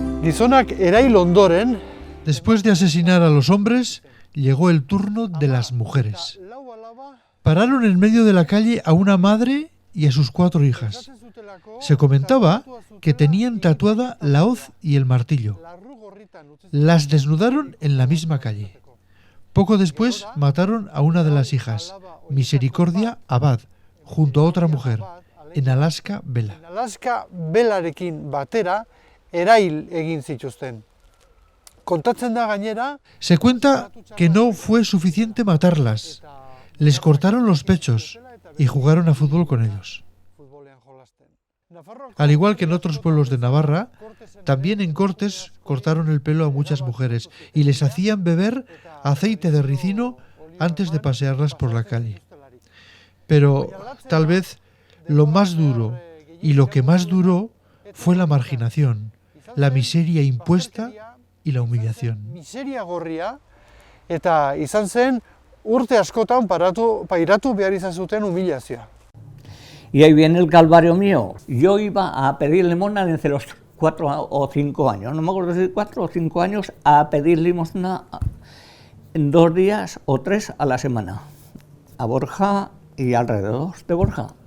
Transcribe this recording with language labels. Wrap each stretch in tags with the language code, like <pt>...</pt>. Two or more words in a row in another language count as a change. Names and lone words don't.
<eu>Gizonak erail ondoren,</eu> <es>Después de asesinar a los hombres, llegó el turno de las mujeres. Pararon en medio de la calle a una madre y a sus 4 hijas. Se comentaba que tenían tatuada la hoz y el martillo. Las desnudaron en la misma calle. Poco después mataron a una de las hijas, Misericordia Abad, junto a otra mujer, en Alaska Vela.</es> <eu>Alaska Belarekin batera erail egin zituzten. Kontatzen da gainera,</eu> <es>Se cuenta que no fue suficiente matarlas. Les cortaron los pechos y jugaron a fútbol con ellos. Al igual que en otros pueblos de Navarra, también en Cortes cortaron el pelo a muchas mujeres y les hacían beber aceite de ricino antes de pasearlas por la calle. Pero tal vez lo más duro y lo que más duró fue la marginación, la miseria impuesta y la humillación.</es> <eu>miseria gorria, eta izan zen urte askotan pairatu behar izan zuten humilazioa.</eu> <es>Y ahí viene el calvario mío. Yo iba a pedir limosna desde los 4 o 5 años, no me acuerdo si 4 o 5 años, a pedir limosna en 2 días o 3 a la semana, a Borja y alrededor de Borja.</es>